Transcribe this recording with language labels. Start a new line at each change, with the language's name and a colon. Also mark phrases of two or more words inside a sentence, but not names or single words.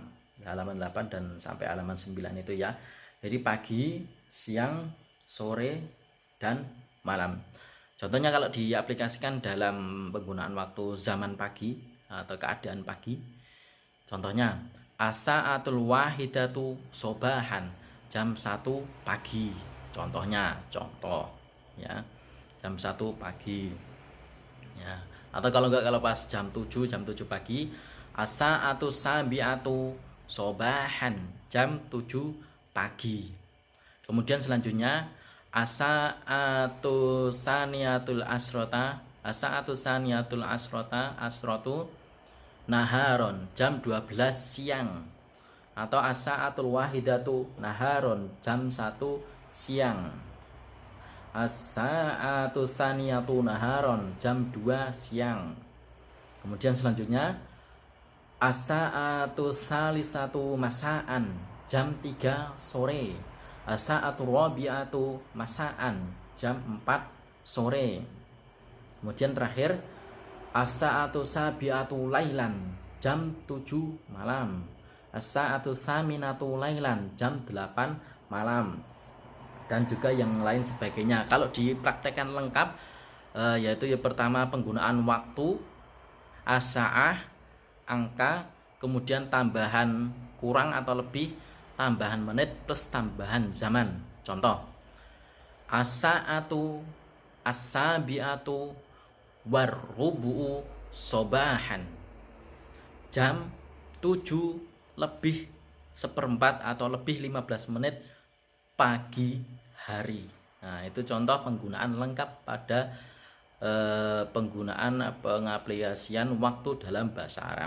Indonesian: Halaman 8 dan sampai halaman 9 itu ya. Jadi pagi, siang, sore dan malam. Contohnya kalau diaplikasikan dalam penggunaan waktu zaman pagi atau keadaan pagi, contohnya
Arabic: الساعة الواحدة صباحاً,
Indonesian: jam 1 pagi. Contohnya, contoh ya, jam 1 pagi ya. Atau kalau enggak, kalau pas jam 7 pagi,
Arabic: الساعة السابعة صباحاً,
Indonesian: jam 7 pagi. Kemudian selanjutnya
Arabic: الساعة الثانية عشرة، الساعة الثانية عشرة، عشرة نهاراً,
Indonesian: jam 12 siang.
Arabic: Atau الساعة الواحدة نهاراً,
Indonesian: jam 1 siang.
Arabic: الساعة الثانية نهاراً,
Indonesian: jam 2 siang. Kemudian selanjutnya
Arabic: الساعة الثالثة مساءً,
Indonesian: jam 3 sore.
Arabic: الساعة الرابعة مساءً,
Indonesian: jam 4 sore. Kemudian terakhir
Arabic: الساعة السابعة ليلاً,
Indonesian: jam 7 malam.
Arabic: الساعة الثامنة ليلاً,
Indonesian: jam 8 malam. Dan juga yang lain sebagainya. Kalau dipraktekkan lengkap yaitu yang pertama penggunaan waktu, as-sa'ah, angka, kemudian tambahan kurang atau lebih, tambahan menit plus tambahan zaman. Contoh,
Arabic: الساعة السابعة والربع صباحاً,
Indonesian: jam 7 lebih seperempat atau lebih 15 menit pagi hari. Nah, itu contoh penggunaan lengkap pada penggunaan pengaplikasian waktu dalam bahasa Arab.